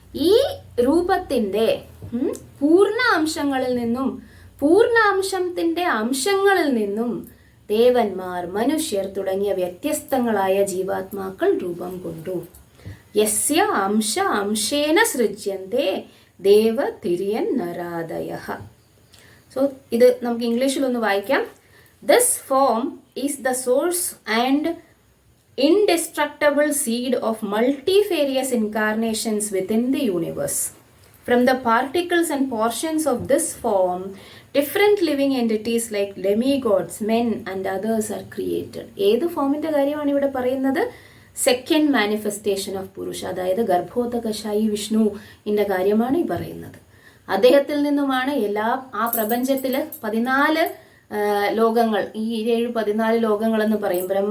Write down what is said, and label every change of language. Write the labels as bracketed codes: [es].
[ml] ഈ രൂപത്തിന്റെ പൂർണ്ണ അംശങ്ങളിൽ നിന്നും, പൂർണ്ണാംശത്തിന്റെ അംശങ്ങളിൽ നിന്നും ദേവന്മാർ, മനുഷ്യർ തുടങ്ങിയ വ്യത്യസ്തങ്ങളായ ജീവാത്മാക്കൾ രൂപം കൊണ്ടു. [sa] യസ്യ അംശ അംശേന സൃജ്യന്തെ ദേവതിര്യൻ നരാദയഃ. [ml] സോ ഇത് നമുക്ക് ഇംഗ്ലീഷിലൊന്ന് വായിക്കാം. [en] This form is the source and indestructible seed of multifarious incarnations within the universe. From the particles and portions of this form, different living entities like demigods, men and others are created. [ml] ഏത് ഫോമിന്റെ കാര്യമാണ് ഇവിടെ പറയുന്നത്? [en] second manifestation of Purusha, [ml] അതായത് ഗർഭോദകശായി വിഷ്ണുവിന്റെ കാര്യമാണ് ഈ പറയുന്നത്. അദ്ദേഹത്തിൽ നിന്നുമാണ് ആ പ്രപഞ്ചത്തില് 14 ലോകങ്ങൾ, ഈ 14 ലോകങ്ങളെന്ന് പറയും.